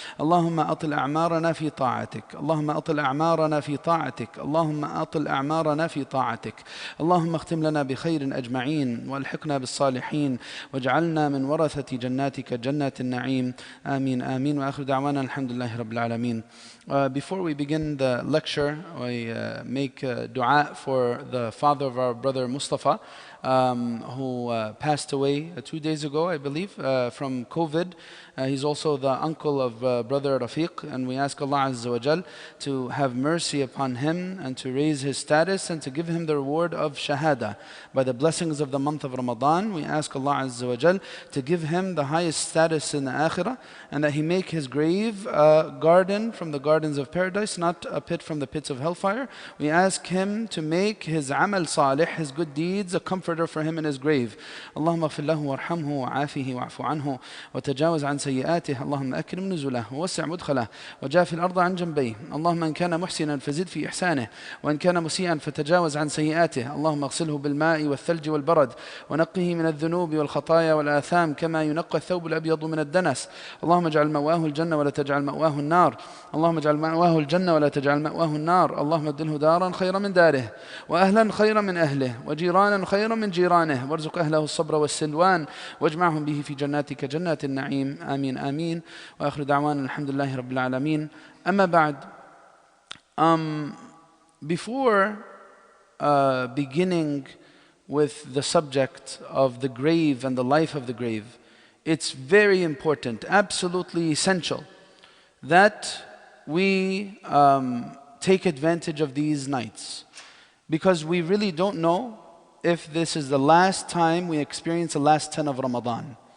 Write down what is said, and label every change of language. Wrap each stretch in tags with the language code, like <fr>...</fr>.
<ar>اللهم أطل أعمارنا في طاعتك، اللهم أطل أعمارنا في طاعتك، اللهم أطل أعمارنا في طاعتك. اللهم اختم لنا بخير أجمعين، والحقنا بالصالحين، واجعلنا من ورثة جناتك جنات النعيم. آمين آمين. وآخر دعوانا الحمد لله رب العالمين.</ar> <en>Before we begin the lecture, we make dua for the father of our brother Mustafa, who passed away 2 days ago, I believe, from COVID. He's also the uncle of brother Rafiq, and we ask Allah Azza wa Jal to have mercy upon him and to raise his status and to give him the reward of Shahada. By the blessings of the month of Ramadan, we ask Allah Azza wa Jal to give him the highest status in the Akhirah, and that He make his grave a garden from the gardens of paradise, not a pit from the pits of hellfire. We ask Him to make his amal salih, his good deeds, a comforter for him in his grave.</en> <ar>Allahumma اغفر له وارحمه وعافه واعف عنه وتجاوز عن سيئاته. اللهم أكرم نزله ووسع مدخله وجاف الأرض عن جنبيه. اللهم إن كان محسنا فزد في إحسانه، وإن كان مسيئا فتجاوز عن سيئاته. اللهم اغسله بالماء والثلج والبرد، ونقه من الذنوب والخطايا والآثام كما ينقى الثوب الأبيض من الدنس. اللهم اجعل مأواه الجنة ولا تجعل مأواه النار. اللهم اجعل مأواه الجنة ولا تجعل مأواه النار. اللهم ابدله دارا خيرا من داره، وأهلا خيرا من أهله، وجيرانا خيرا من جيرانه، وارزق أهله الصبر والسلوان، واجمعهم به في جناتك جنات النعيم. آمين آمين. وآخر دعوانا الحمد لله رب العالمين. أما بعد,</ar> <en>before beginning with the subject of the grave and the life of the grave, it's very important, absolutely essential, that we take advantage of these nights, because we really don't know if this is the last time we experience the last 10 of Ramadan.</en>